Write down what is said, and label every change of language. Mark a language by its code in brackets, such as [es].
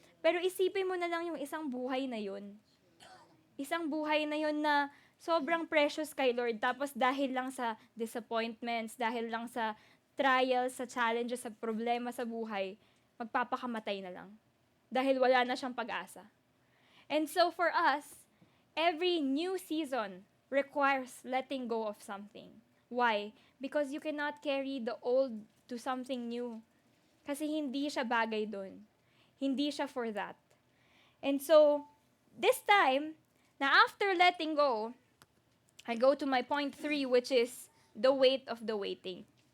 [tl] Pero isipin mo na lang yung isang buhay na yun. Isang buhay na yun na sobrang precious kay Lord. Tapos dahil lang sa disappointments, dahil lang sa trials, sa challenges, sa problema sa buhay, magpapakamatay na lang. Dahil wala na siyang pag-asa. [en] And so for us, every new season requires letting go of something. Why? Because you cannot carry the old to something new. [tl] Kasi hindi siya bagay dun. Hindi siya for that. [en] And so, this time, na after letting go, I go to my point 3, which is the weight of the waiting.